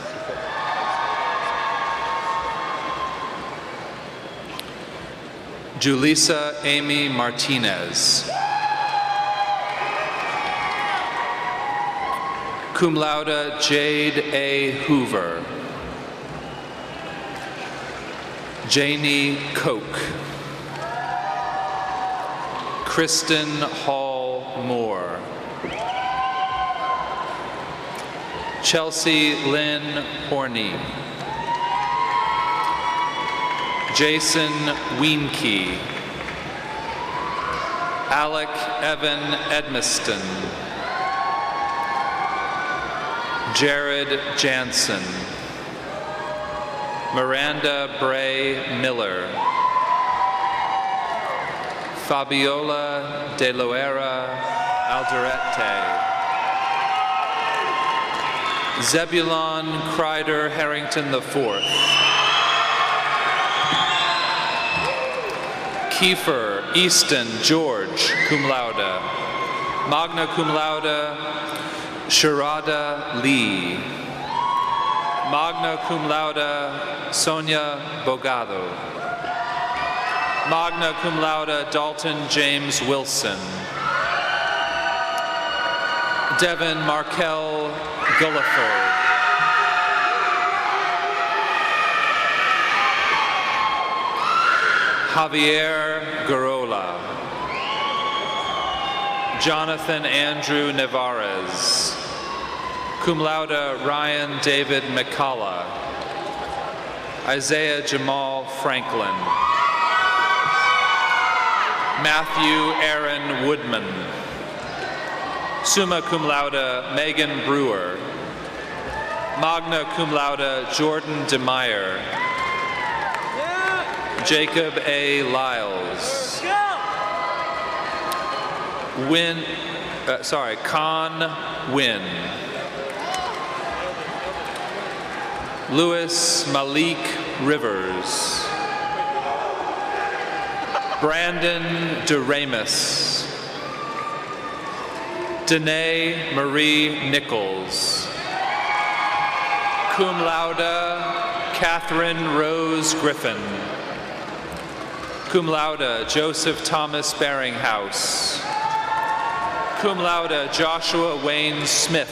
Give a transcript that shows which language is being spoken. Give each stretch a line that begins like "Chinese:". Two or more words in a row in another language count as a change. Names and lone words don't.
English: Julissa Amy Martinez.
Latin: Cum laude
English: Jade A. Hoover. Janie Koch. Kristen Hall Moore. Chelsea Lynn Horney. Jason Wienke. Alec Evan Edmiston. Jared Jansen. Miranda Bray Miller. Fabiola De Loera Alderete. Zebulon Kreider Harrington IV. Kiefer Easton George,
Latin: cum laude. Magna cum laude
English: Sharada Lee.
Latin: Magna cum laude
English: Sonia Bogado.
Latin: Magna cum laude
English: Dalton James Wilson. Devin Markel Gulliford. Javier Garola. Jonathan Andrew Nevarez.
Latin: Cum laude
English: Ryan David McCullough. Isaiah Jamal Franklin. Matthew Aaron Woodman.
Latin: Summa cum laude
English: Megan Brewer.
Latin: Magna cum laude
English: Jordan DeMeyer. Jacob A. Lyles. Con Wynn. Louis Malik Rivers. Brandon DeRamus. Danae Marie Nichols.
Latin: Cum laude
English: Catherine Rose Griffin.
Latin: Cum laude
English: Joseph Thomas Baringhouse.
Latin: Cum laude
English: Joshua Wayne Smith.